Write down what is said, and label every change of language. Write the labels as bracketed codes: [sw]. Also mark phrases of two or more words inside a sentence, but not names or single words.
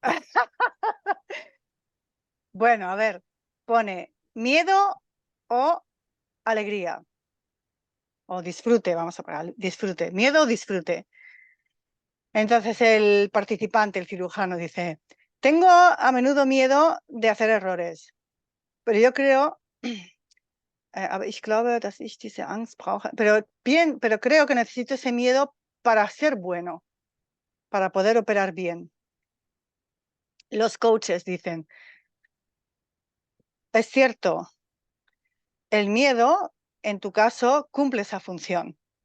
[es] Bueno, a ver, pone miedo o alegría. O disfrute, vamos a poner disfrute. Miedo o disfrute. Entonces el participante, el cirujano, dice, tengo a menudo miedo de hacer errores, pero yo creo, [de] aber ich glaube, dass ich diese Angst brauche, [es] pero creo que necesito ese miedo para ser bueno, para poder operar bien. Los coaches dicen, es cierto, el miedo, en tu caso, cumple esa función.